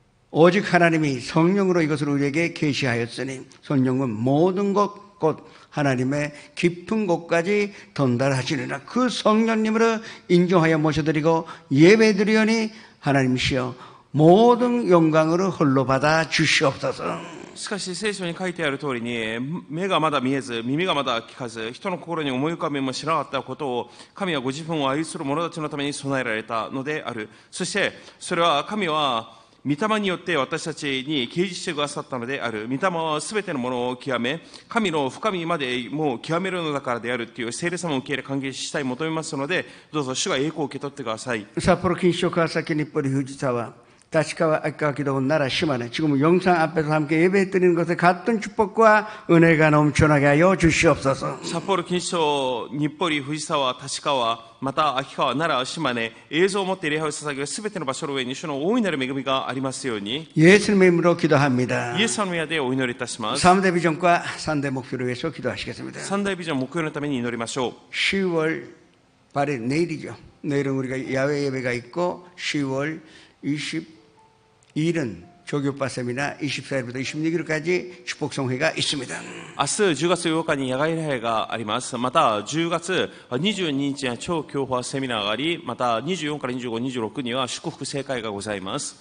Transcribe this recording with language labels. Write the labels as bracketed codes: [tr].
[ko] 오직 하나님이 성령으로 이것을 우리에게 계시하였으니 성령은 모든 것 곧 하나님의 깊은 곳까지 전달하시느니라. 그 성령님으로 인정하여 모셔드리고 예배드리오니 하나님이시여 모든 영광으로 홀로 받아 주시옵소서. [ja] しかし聖書に書いてある通りに、目がまだ見えず、耳がまだ聞かず、人の心に思い浮かべもしなかったことを、神はご自分を愛する者たちのために備えられたのである。そして、それは神は、御霊によって私たちに掲示してくださったのである。御霊はすべてのものを極め、神の深みまでもう極めるのだからであるという聖霊様を受け入れ歓迎したい求めますので、どうぞ主が栄光を受け取ってください。 [ko] 札幌錦糸町川崎日暮里藤沢다시카와 아까 기도원 나라 시마네 지금 영상 앞에서 함께 예배드리는 것에 같은 축복과 은혜가 넘쳐나게 하여 주시옵소서. [ja] 札幌錦糸町日暮里藤沢立川また秋川奈良島根映像を持って礼拝を捧げるすべての場所の上に主の大いなる恵みがありますように [ko] 예수님의 이름으로 기도합니다. [ja] イエス様の名でお祈りいたします。 [ko] 3대 비전과 3대 목표를 위해서 기도하시겠습니다. [ja] 三大ビジョン目標のために祈りましょう。 [ko] 10월 8일 내일이죠. 내일은 우리가 야외 예배가 있고 10월 22일은 조교파 세미나 24일부터 26일까지 축복성회가 있습니다. [ja] 明日10月8日に野外礼拝があります。また10月22日には超教派セミナーがあり、また24から25、26には祝福盛会がございます。